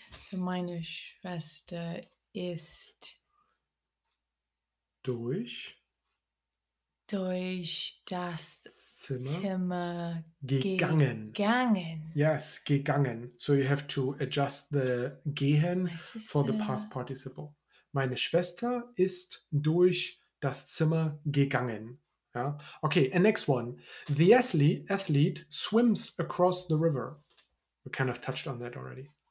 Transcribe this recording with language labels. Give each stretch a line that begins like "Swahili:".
German: So meine Schwester ist durch das Zimmer gegangen. Yes, gegangen.
English: So you have to adjust the gehen for the past participle.
German: Meine Schwester ist durch das Zimmer gegangen.
English: Yeah. Okay, and next one. The athlete swims across the river. We kind of touched on that already.